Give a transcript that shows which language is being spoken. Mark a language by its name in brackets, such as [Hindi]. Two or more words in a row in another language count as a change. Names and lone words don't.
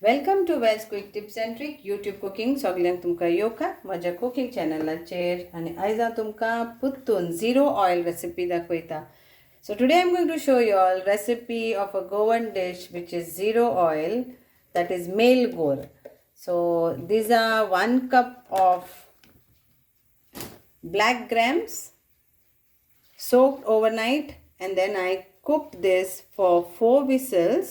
[English] Welcome to Wells quick tips and trick YouTube cooking. [Konkani] सगळ्यांक तुमकां येवकार म्हज्या कुकिंग चॅनलाचेर. आनी आयज हांव तुमकां पुत्तून [English] zero oil recipe [Konkani] दाखयता. [English] So today I'm going to show you all recipe of a Goan dish which is zero oil, that is Melgor. So these are 1 cup of black grams soaked overnight, and then I cooked this for 4 whistles.